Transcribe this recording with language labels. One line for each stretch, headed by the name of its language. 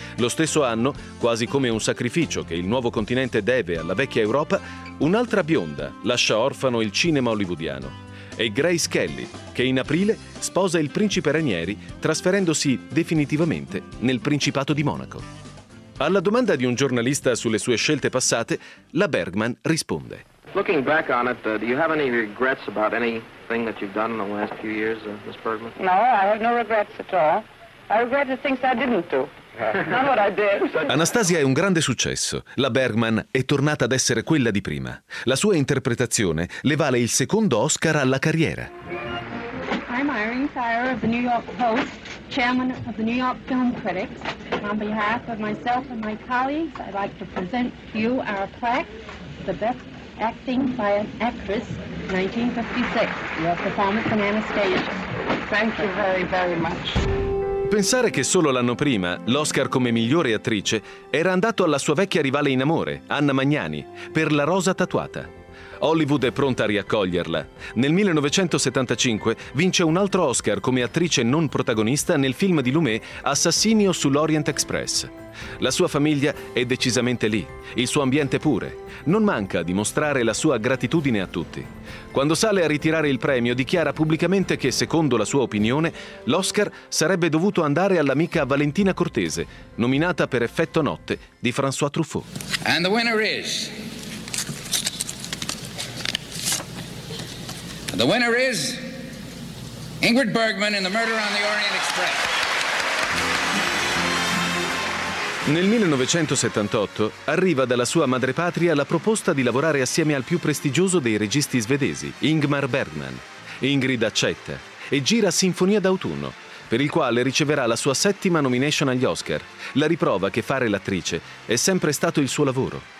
Italian: Lo stesso anno, quasi come un sacrificio che il nuovo continente deve alla vecchia Europa, un'altra bionda lascia orfano il cinema hollywoodiano. È Grace Kelly, che in aprile sposa il principe Ranieri, trasferendosi definitivamente nel Principato di Monaco. Alla domanda di un giornalista sulle sue scelte passate, la Bergman risponde:
English: Looking back on it, do you have any regrets about anything that you've done in the last few years, Miss Bergman? No, I have no regrets at all. I regret the things I didn't do.
Italian: Anastasia è un grande successo. La Bergman è tornata ad essere quella di prima. La sua interpretazione le vale il secondo Oscar alla carriera.
English: I'm Irene Thayer of the New York Post, chairman of the New York Film Critics. On behalf of myself and my colleagues, I'd like to present to you our plaque, the best acting by an actress, 1956. Your performance in Anastasia. Thank you very, very much.
Italian: Pensare che solo l'anno prima l'Oscar come migliore attrice era andato alla sua vecchia rivale in amore, Anna Magnani, per La rosa tatuata. Hollywood è pronta a riaccoglierla. Nel 1975 vince un altro Oscar come attrice non protagonista nel film di Lumet Assassinio sull'Orient Express. La sua famiglia è decisamente lì, il suo ambiente pure. Non manca di mostrare la sua gratitudine a tutti. Quando sale a ritirare il premio, dichiara pubblicamente che, secondo la sua opinione, l'Oscar sarebbe dovuto andare all'amica Valentina Cortese, nominata per Effetto Notte di François Truffaut.
English: And the winner is... The winner is Ingrid Bergman in The Murder on the Orient Express.
Italian: Nel 1978 arriva dalla sua madrepatria la proposta di lavorare assieme al più prestigioso dei registi svedesi, Ingmar Bergman. Ingrid accetta e gira Sinfonia d'autunno, per il quale riceverà la sua settima nomination agli Oscar, la riprova che fare l'attrice è sempre stato il suo lavoro.